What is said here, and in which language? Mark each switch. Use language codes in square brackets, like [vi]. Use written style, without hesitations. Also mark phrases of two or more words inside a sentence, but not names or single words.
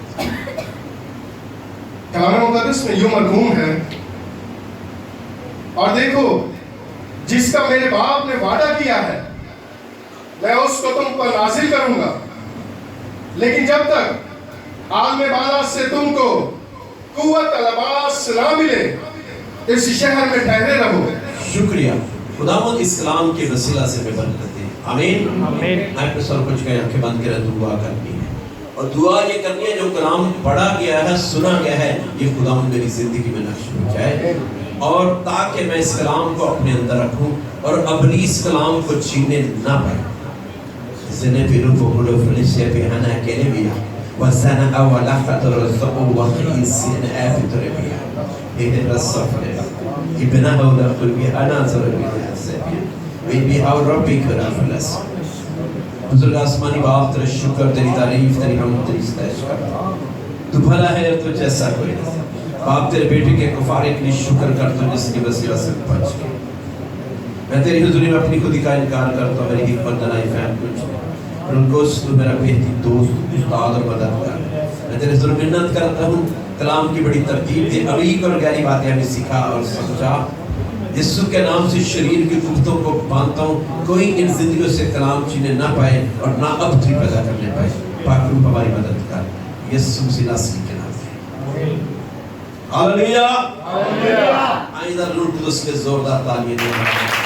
[ur] کلام مقدس میں یوں مرحوم ہے، اور دیکھو جس کا میرے باپ نے وعدہ کیا ہے میں اس کو تم پر نازل کروں گا، لیکن جب تک عالم بالا سے تم کو قوت الباس نہ ملے اس شہر میں ٹھہرے رہو. شکریہ خداوند اس کلام کے وسیلہ سے میں برکت دے، آمین آمین. میں اپنے سر کچھ آنکھیں بند کر دعا کرنی ہے اور دعا یہ کرنی ہے جو کلام پڑھا گیا ہے سنا گیا ہے یہ خدا میری زندگی میں نقش ہو جائے اور تاکہ میں اس کلام کو اپنے اندر رکھوں اور ابلیس کلام کو چھیننے نہ پائے زنے پیرو فوقلو فلیشیا پیہانا کہنے بیا وزنا اولا خطر رزقو وخیسین آفت ربیا ایدن رصف ربیا ابنا اولا قلبی انازر ربیا سبیا ویبی او ربی کرا فلس بزرگ آسمانی باپ تیرے شکر تیری تعریف تیری حمد تیری ستائش کرتا تو بھلا ہے اور تو جیسا کوئی نہیں باپ تیرے بیٹے کے کفارے کے لیے شکر کرتا ہوں جس کی وسیلہ سے پہنچ گئے میں تیری حضوری میں اپنی خودی کا انکار کرتا ہوں میری حکمت دلائی فہم کچھ اور ان کو تو میرا بہترین دوست استاد اور مددگار میں تیرے حضور منت کرتا ہوں کلام کی بڑی ترتیب دے عمیق اور گہری باتیں ہمیں سکھا اور سمجھا یسوع کے نام سے شریر کی گفتوں کو باندھتا ہوں کوئی ان زندگیوں سے کلام چھینے نہ پائے اور نہ ابتری پیدا کرنے پائے پاک روح ہماری مدد کر یسوع مسیح ناصری کے نام سے ہاللویا آئیں ادھر روح القدس کے زوردار تالیاں دیں